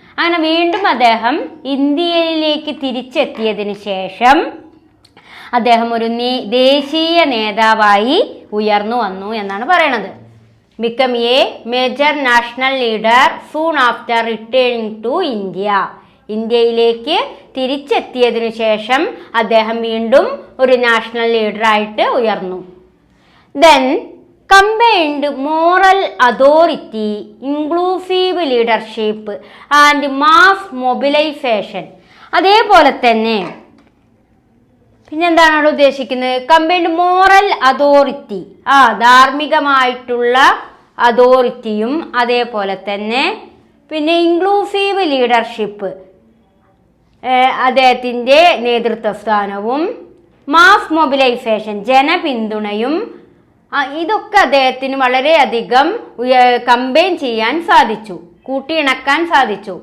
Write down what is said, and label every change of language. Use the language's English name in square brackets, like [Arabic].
[Malayalam] അങ്ങനെ വീണ്ടും അദ്ദേഹം ഇന്ത്യയിലേക്ക് തിരിച്ചെത്തിയതിന് ശേഷം അദ്ദേഹം ഒരു ദേശീയ നേതാവായി ഉയർന്നു വന്നു എന്നാണ് പറയണത്. [English] Become a major national leader soon after returning to India. [Malayalam] ഇന്ത്യയിലേക്ക് തിരിച്ചെത്തിയതിനു ശേഷം അദ്ദേഹം വീണ്ടും ഒരു നാഷണൽ ലീഡറായിട്ട് ഉയർന്നു. [English] Then combined moral authority, inclusive leadership and mass mobilization. [Malayalam] അതേപോലെ തന്നെ പിന്നെന്താണ് അവിടെ ഉദ്ദേശിക്കുന്നത്? കമ്പൈൻഡ് മോറൽ അതോറിറ്റി, ധാർമ്മികമായിട്ടുള്ള അതോറിറ്റിയും അതേപോലെ തന്നെ പിന്നെ ഇൻക്ലൂസീവ് ലീഡർഷിപ്പ്, അദ്ദേഹത്തിൻ്റെ നേതൃത്വ സ്ഥാനവും, മാസ് മൊബിലൈസേഷൻ ജനപിന്തുണയും, ഇതൊക്കെ അദ്ദേഹത്തിന് വളരെയധികം കമ്പൈൻ ചെയ്യാൻ സാധിച്ചു, കൂട്ടിയിണക്കാൻ സാധിച്ചു.